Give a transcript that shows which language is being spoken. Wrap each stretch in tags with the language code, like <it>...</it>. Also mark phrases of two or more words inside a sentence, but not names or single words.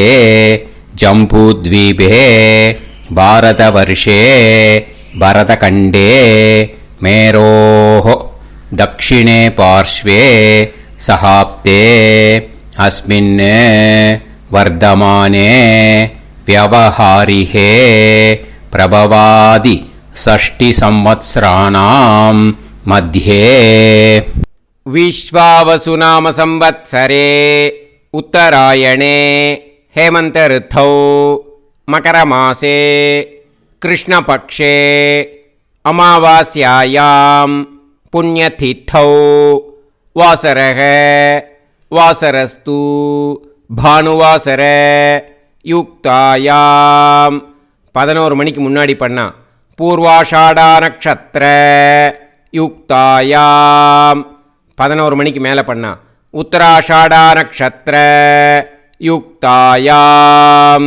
<sa>जम्बूद्वीपे भारतवर्षे भरतखण्डे मेरोः दक्षिणे पार्श्वे शकाब्दे अस्मिन् वर्तमाने व्यवहारिहे प्रभवादि षष्टि संवत्सराणां मध्ये. विश्वावसु नाम संवत्सरे उत्तरायणे हेमन्त ऋतौ मकरमासे कृष्णपक्षे अमावास्यायां पुण्यतिथौ वासरः वासरस्तु भानुवासर யுக்தாயாம்</sa> <ta>11 மணிக்கு முன்னாடி பண்ணா</ta> <sa>पूर्वाषाढा नक्षत्र युक्तायाम्</sa> <ta>11 மணிக்கு மேலே பண்ணா</ta> <sa>उत्तराषाढा नक्षत्र युक्तायाम्.</sa>